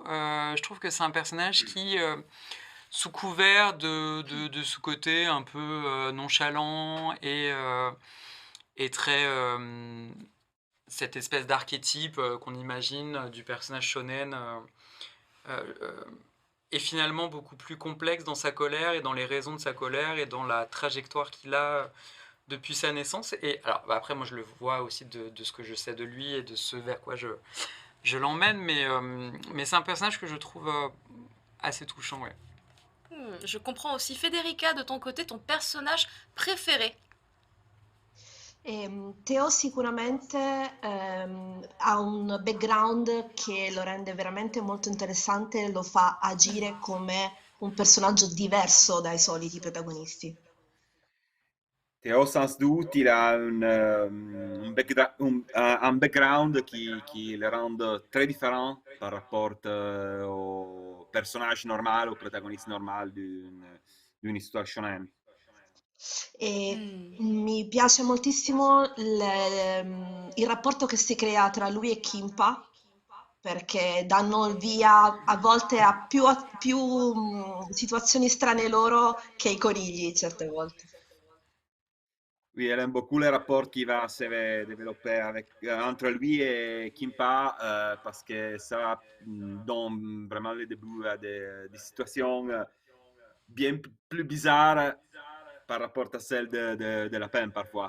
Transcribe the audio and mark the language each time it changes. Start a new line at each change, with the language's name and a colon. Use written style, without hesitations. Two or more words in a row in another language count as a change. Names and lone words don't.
French: Je trouve que c'est un personnage qui, sous couvert de ce côté un peu nonchalant et très cette espèce d'archétype qu'on imagine du personnage shonen est finalement beaucoup plus complexe dans sa colère et dans les raisons de sa colère et dans la trajectoire qu'il a depuis sa naissance. Et alors, après, moi, je le vois aussi de ce que je sais de lui et de ce vers quoi je l'emmène, mais c'est un personnage que je trouve assez touchant, ouais. Je comprends aussi. Federica, de ton côté, ton personnage préféré.
Italian: Teo sicuramente ha un background che lo rende veramente molto interessante e lo fa agire come un personaggio diverso dai soliti protagonisti.
French: Théo, sans doute, il a un background qui le rend très différent par rapport au personnage normal, au protagoniste normal d'une histoire shonen.
Italian: E mi piace moltissimo il rapporto che si crea tra lui e Kimpa, perché danno il via a volte a più situazioni strane loro che i conigli certe volte.
French: Oui, elle aime beaucoup les rapports qui va se développer entre lui et Kimpa parce que ça donne vraiment le début à des situations bien plus bizarres par rapport à celles de la peine parfois.